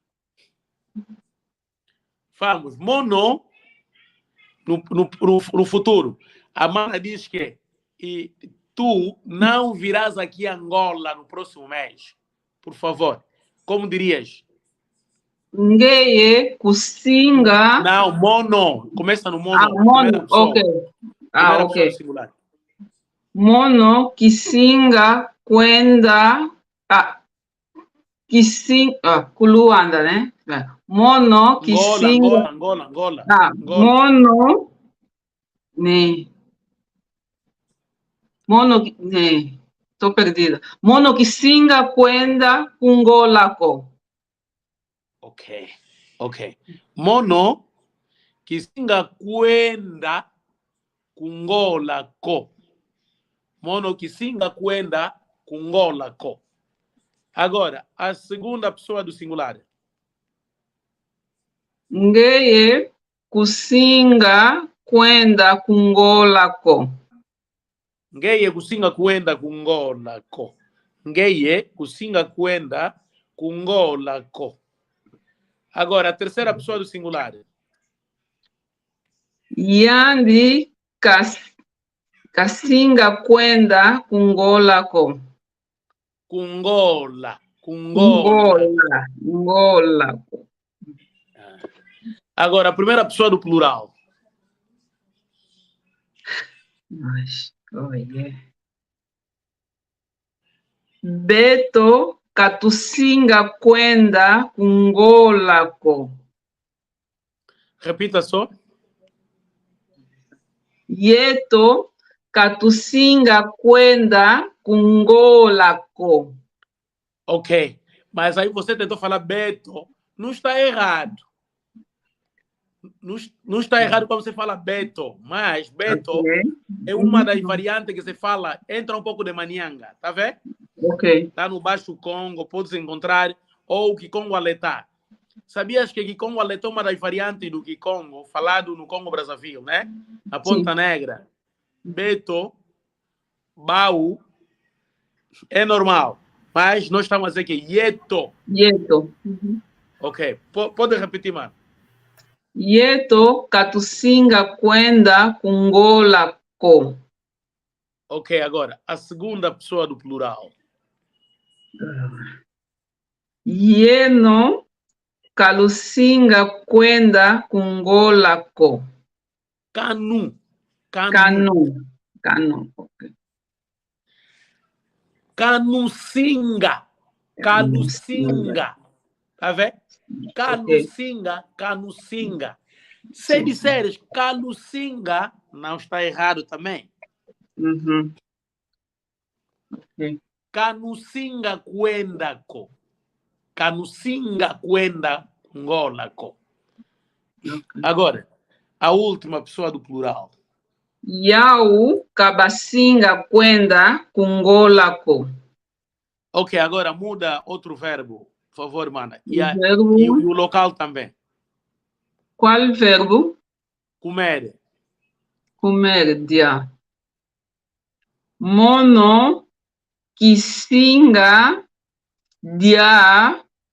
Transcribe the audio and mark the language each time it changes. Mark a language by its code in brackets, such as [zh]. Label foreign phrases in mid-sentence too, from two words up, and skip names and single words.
[pt] Vamos, mono, no futuro. A Mana diz que tu não virás aqui a Angola no próximo mês. Por favor. Como dirias? [kg] Ngeye kusinga. [pt] Não, mono. Começa no mono. Ah, mono. Ok. Primeira pessoa Ok. do singular. [kg] Mono kisinga kwenda. Kisinga. Kuluanda, né? Mono kisinga. Angola. Mono. [pt] Né. Mono. Né. Tô perdida. [kg] Mono kisinga kwenda kungolako. [pt] Ok. [kg] Mono kisinga kwenda kungolako. Mono kisinga kwenda kungolako. [pt] Agora, a segunda pessoa do singular. [kg] Ngeye kusinga kwenda kungolako. Ngeye kusinga kwenda kungolako. Ngeye kusinga kwenda kungolako. [pt] Agora, a terceira pessoa do singular. [kg] Yandi kasinga kwenda kungolako. Kungola. [pt] Agora, a primeira pessoa do plural. [kg] Beto katusinga kwenda kungolako. [pt] Repita só. [kg] Yeto katusinga kwenda kungolako. [pt] Ok. Mas aí você tentou falar Beto. Não está errado. Não está errado quando você fala Beto. Mas Beto é uma das variantes que se fala. Entra um pouco de Manianga. Tá vendo? Ok. Está no Baixo Congo. Pode-se encontrar. Ou Kikongo Aletá. Sabias que Kikongo Aletá é uma das variantes do Kikongo, falado no Congo Brazzaville, né? Na Ponta Negra. [kg] Beto, Bau, [pt] é normal. Mas nós estamos a dizer que Yeto. Ok. Pode repetir, mano. [kg] Yeto katusinga kwenda kungolako. [pt] Ok, agora. A segunda pessoa do plural. [kg] Yeno kalusinga kwenda kungolako. Canu. [pt] Ok. [kg] Canucinga. [pt] Tá vendo? [kg] Canucinga. [pt] Se disseres Calucinga, não está errado também. Ok. [kg] Canusinga kwendako. Canusinga kwenda ngolako. [pt] Agora, a última pessoa do plural. [kg] Yau kabasinga kwenda kungolako. [pt] Ok, agora muda outro verbo. Por favor, mana. E Verbo. o local também. Qual verbo? Comer. Comer, dia. [kg] Mono kisinga dia.